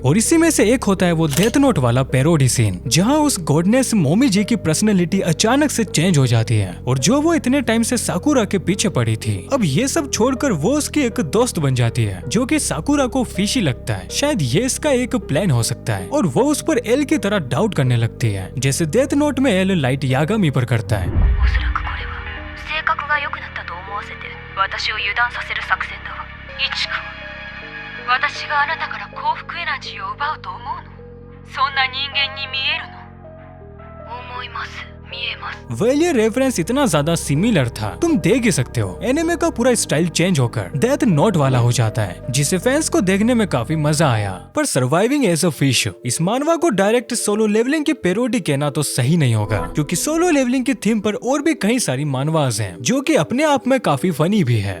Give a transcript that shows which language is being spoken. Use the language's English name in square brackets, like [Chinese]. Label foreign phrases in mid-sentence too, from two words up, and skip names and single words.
[Hindi] और इसी में से एक होता है वो डेथ नोट वाला पैरोडी सीन, जहां उस गॉडनेस मोमी जी की पर्सनैलिटी अचानक से चेंज हो जाती है, और जो वो इतने टाइम से साकुरा के पीछे पड़ी थी, अब ये सब छोड़कर वो उसकी एक दोस्त बन जाती है, जो कि साकुरा को फिशी लगता है। शायद ये इसका एक प्लान हो सकता है, और वो उस पर एल की तरह डाउट करने लगती है, जैसे डेथ नोट में एल लाइट यागामी पर करता है। [Japanese] 私があなたから幸福エナジーを奪うと思うの？そんな人間に見えるの？思います。見えます。 [Hindi] वेल ये रेफरेंस इतना ज्यादा सिमिलर था, तुम देख ही सकते हो। एनिमे का पूरा स्टाइल चेंज होकर डेथ नोट वाला हो जाता है, जिसे फैंस को देखने में काफी मजा आया। पर सर्वाइविंग एज अ फिश, इस मानवा को डायरेक्ट सोलो लेवलिंग की पैरोडी कहना तो सही नहीं होगा, क्योंकि सोलो लेवलिंग की थीम पर और भी कई सारी मानवास हैं, जो कि अपने आप में काफी फनी भी है।